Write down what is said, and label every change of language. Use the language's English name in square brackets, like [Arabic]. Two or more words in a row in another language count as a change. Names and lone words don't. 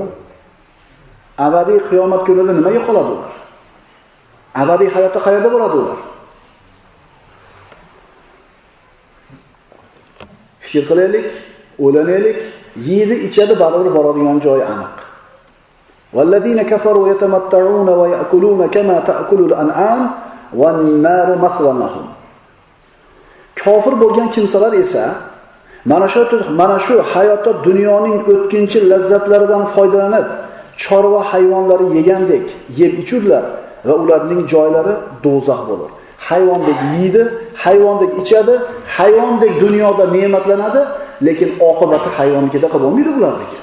[Uzbek] Abadiy qiyomat kunida nimaga qoladi ular? Abadiy hayotda qayerda bo'ladi ular? Fikr qilaylik, o'ylanaylik, yeydi, ichadi, baribir boradigan joyi aniq. [Arabic] والذين كفروا يتمتعون ويأكلون كما تأكل الأنعام والنار مثوى لهم. [Uzbek] Kofir bo'lgan kimsalar esa mana shu hayotda dunyoning o'tkinchi lazzatlaridan foydalanib, chorva hayvonlari yegandek yeb ichurlar va ularning joylari do'zax bo'lur. Hayvondek yeydi, hayvondek ichadi, hayvondek dunyoda ne'matlanadi, lekin oqibati hayvonnikida qilib bo'lmaydi ularniki.